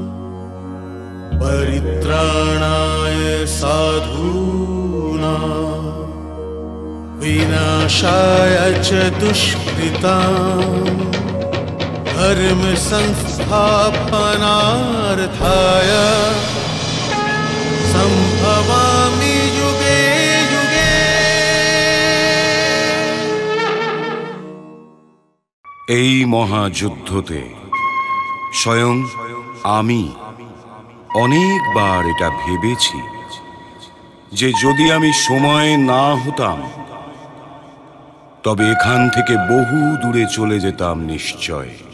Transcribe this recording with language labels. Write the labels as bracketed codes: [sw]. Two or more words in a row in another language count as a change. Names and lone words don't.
[sa] परित्राणाय साधूनां विनाशाय च दुष्कृतां धर्म संस्थापनार्थाय संभवामि युगे युगे। [bn] এই মহাযুদ্ধতে স্বয়ং আমি অনেকবার এটা ভেবেছি যে যদি আমি সময় না হতাম তবে এখান থেকে বহু দূরে চলে যেতাম নিশ্চয়।